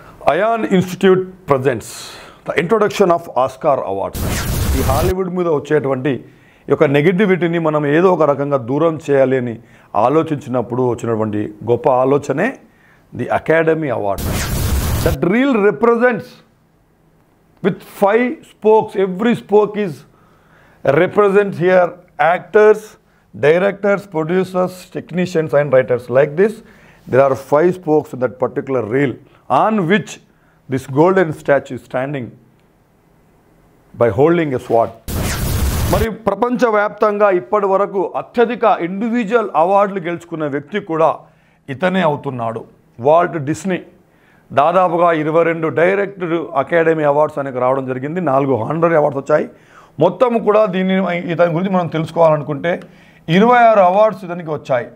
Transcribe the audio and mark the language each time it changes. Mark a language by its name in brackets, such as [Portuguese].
[English] Ion Institute presents the introduction of Oscar Awards. [Telugu] ఈ Hollywood మీద వచ్చేటువంటి యొక్క నెగటివిటీని మనం ఏదో ఒక రకంగా దూరం చేయాలి అని ఆలోచించినప్పుడు వచ్చినటువంటి గొప్ప ఆలోచనే the academy awards. [English] That reel represents with 5 spokes. Every spoke is represents here actors, directors, producers, technicians and writers. Like this, there are 5 spokes in that particular reel on which this golden statue is standing by holding a sword. [Telugu] మరి ప్రపంచవ్యాప్తంగా ఇప్పటి వరకు అత్యధిక individual అవార్డులు గెలుచుకున్న వ్యక్తి కూడా ఇతనే అవుతున్నాడు. వాల్ట్ డిస్నీ దాదాపుగా 22 డైరెక్టర్ అకాడమీ అవార్డ్స్ అనేది రావడం జరిగింది. 4 హానరీ అవార్డ్స్ వచ్చాయి. మొత్తం కూడా ఇతని గురించి మనం తెలుసుకోవాలనుకుంటే 26 అవార్డ్స్ ఇతనికి వచ్చాయి.